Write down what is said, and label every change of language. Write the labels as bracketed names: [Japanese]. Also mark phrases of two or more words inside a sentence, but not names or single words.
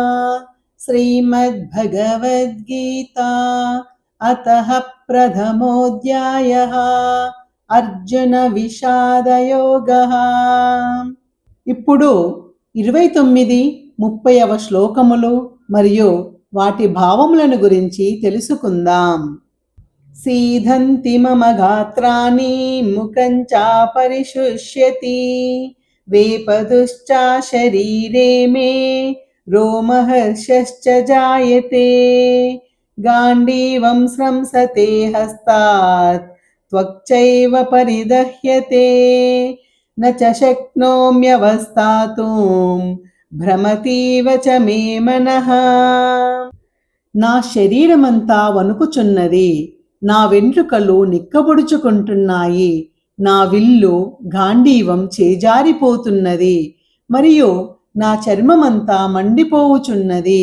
[Sanskrit] శ్రీమద్భగవద్గీత అతః ప్రథమోऽధ్యాయః అర్జున విషాదయోగః. [Telugu] ఇప్పుడు 29, 30వ శ్లోకములు మరియు వాటి భావములను గురించి తెలుసుకుందాం. [Sanskrit] सीधन्ति मम गात्राणि मुखं चापरिशुष्यति वेपतुश्चा शरीरे मे रोमहर्षश्च जायते गाण्डीवं स्रंसते हस्तात् त्वक्चैव परिदह्यते न च शक्नोम्यवस्थातुं भ्रमतीव च मे मनः. [Telugu] నా శరీరమంతా వణుకుచున్నది, నా వెంట్రుకలు నిక్కబొడుచుకుంటున్నాయి, నా విల్లు గాంధీవం చేజారిపోతున్నది మరియు నా చర్మమంతా మండిపోవుచున్నది.